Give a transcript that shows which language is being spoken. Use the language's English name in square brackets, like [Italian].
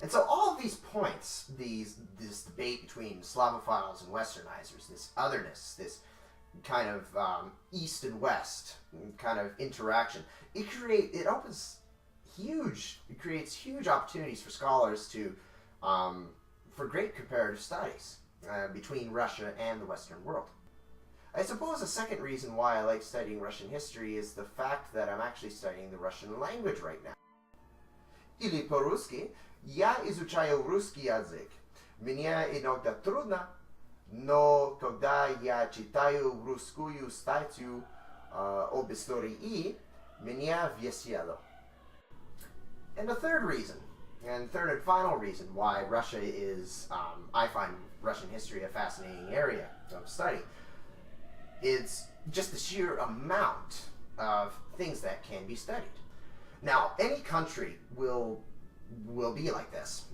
[English] And so all of these points, this debate between Slavophiles and Westernizers, this otherness, this kind of East and West kind of interaction, it creates huge opportunities for scholars for great comparative studies between Russia and the Western world. I suppose a second reason why I like studying Russian history is the fact that I'm actually studying the Russian language right now. [Russian] Или по-русски, я изучаю русский язык. Мне иногда трудно, но когда я читаю русскую статью об истории, мне весело. [English] And the third reason, and third and final reason why Russia is, I find Russian history a fascinating area of study, is just the sheer amount of things that can be studied. Now, any country will be like this.